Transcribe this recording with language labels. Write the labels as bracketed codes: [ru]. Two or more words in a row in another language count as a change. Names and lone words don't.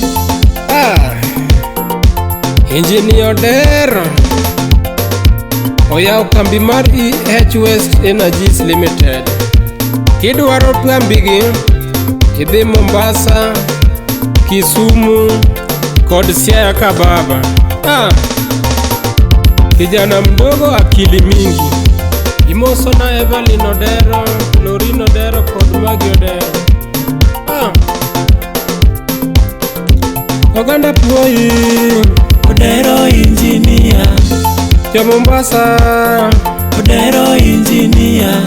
[luo] Engineer Odero oyawo kambi mar EH West Energies Limited. Kidwaro kambigi idhi Mombasa, Kisumu kod Siaya Kababa. [sw] Kijana mdogo akili mingi, [luo] imoso na Evelyn Odero, Lorin Odero kod Magi Odero. Oganda Puoyi, Odero engineer, jo Mombasa, Odero engineer,